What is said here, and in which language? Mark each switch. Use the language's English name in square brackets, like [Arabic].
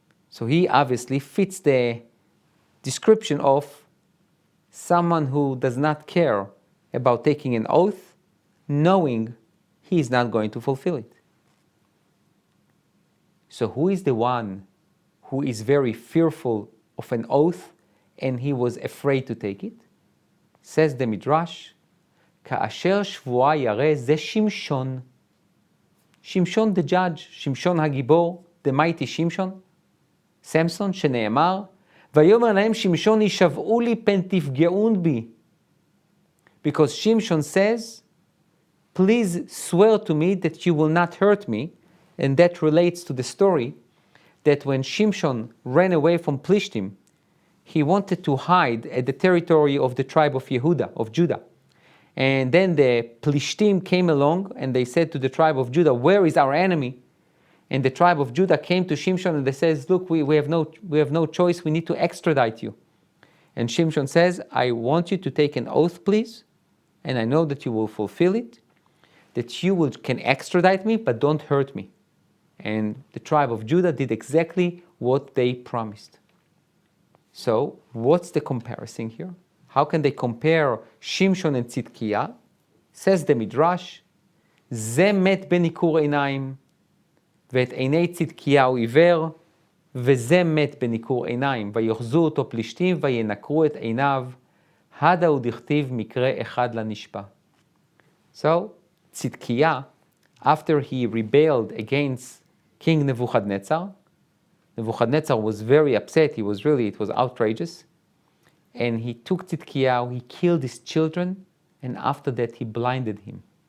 [English] So he obviously fits the description of someone who does not care about taking an oath, knowing he is not going to fulfill it. So who is the one who is very fearful of an oath and he was afraid to take it? Says the Midrash, [Hebrew] כאשר שבועה ירא זה שמשון. שמשון [English] the judge, [Hebrew] שמשון הגיבור, [English] the mighty [Hebrew] שמשון, Samson, שנאמר, ויאמר להם שמשון ישבעו לי פן תפגעון בי. [English] Because Shimshon says, please swear to me that you will not hurt me, and that relates to the story that when Shimshon ran away from Plishtim, he wanted to hide at the territory of the tribe of Yehuda, of Judah. And then the Plishtim came along and they said to the tribe of Judah, where is our enemy? And the tribe of Judah came to Shimshon and they says, look, we have no choice, we need to extradite you. And Shimshon says, I want you to take an oath, please, and I know that you will fulfill it, that you can extradite me, but don't hurt me. And the tribe of Judah did exactly what they promised. So, what's the comparison here? How can they compare Shimshon and Tzidkiah? [Hebrew] Says the Midrash, זה מת בניכור עיניים, ואת עיני צדקיהו עיוור, וזה מת בניכור עיניים, ויאחזו אותו פלישתים, וינקרו את עיניו, הדה הוא דכתיב מקרה אחד לנשבע. [English] So, Tzidkiah, after he rebelled against King Nebuchadnezzar was very upset, it was outrageous, and he took Tzidkiah, he killed his children, and after that he blinded him.